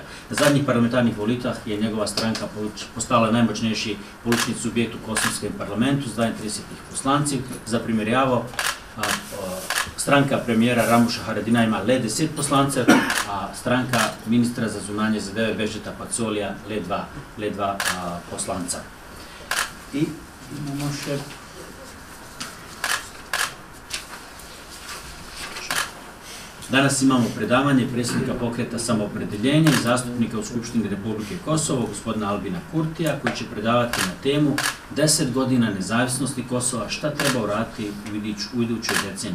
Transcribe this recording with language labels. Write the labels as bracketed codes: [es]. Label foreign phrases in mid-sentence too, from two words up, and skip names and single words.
[sl] Na zadnjih parlamentarnih volitvah je njegova stranka postala najmočnejši politični subjekt v kosovskem parlamentu z 32 poslanci. Za primerjavo, stranka premijera Ramusha Haradinaja ima le 10 poslancev, a stranka ministra za zunanje zadeve Bešeta Pacolija le 2 poslanca. [bs] I imamo še danas imamo predavanje predsjednika pokreta Samoopredeljenje i zastupnika u Skupštini Republike Kosovo, gospodina Albina Kurtija, koji će predavati na temu 10 godina nezavisnosti Kosova, šta treba uraditi u idućoj deceniji.